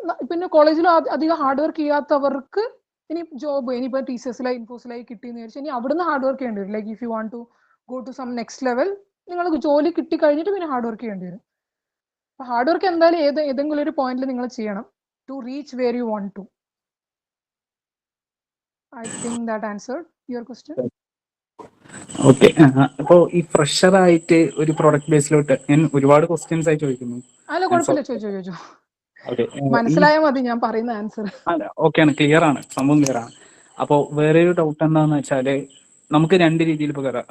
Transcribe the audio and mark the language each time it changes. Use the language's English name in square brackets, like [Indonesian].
[Malayalam] പിന്നെ കോളേജിൽ അധികം ഹാർഡ് വർക്ക് ചെയ്യാത്തവർക്ക് ഇനി ജോബ് ഇനിയിപ്പോൾ TCSലായി ഇൻഫോസിലായി കിട്ടിയെന്ന് വിചാരിച്ചാൽ ഇനി അവിടുന്ന് ഹാർഡ് വർക്ക് ചെയ്യേണ്ടി വരും. [English] like if you want to go to some next level, [Malayalam] നിങ്ങൾക്ക് ജോലി കിട്ടി കഴിഞ്ഞിട്ട് പിന്നെ ഹാർഡ് വർക്ക് ചെയ്യേണ്ടി വരും. അപ്പൊ ഹാർഡ് വർക്ക് എന്തായാലും ഏതെങ്കിലും ഒരു പോയിന്റിൽ നിങ്ങൾ ചെയ്യണം [English] To reach where you want to. I think that answered your question. [Malayalam] Okay. അപ്പോൾ ഈ ഫ്രഷർ ആയിട്ട് ഒരു പ്രൊഡക്റ്റ് ബേസിലോട്ട് ഞാൻ ഒരുപാട് ക്വസ്റ്റ്യൻസ് ആയി ചോദിക്കുന്നു. അല്ല കുഴപ്പമില്ല, ചോദിച്ചോ. ഓക്കെ. മനസ്സിലായാൽ മതി ഞാൻ പറയുന്ന ആൻസർ. ഓക്കെയാണ്, ക്ലിയർ ആണ്, സംഭവം ക്ലിയർ ആണ്. അപ്പോൾ വേറെ ഒരു ഡൗട്ട് എന്താന്ന് വെച്ചാല് നമുക്ക് രണ്ട് രീതിയിൽ ഇപ്പോൾ കയറാം.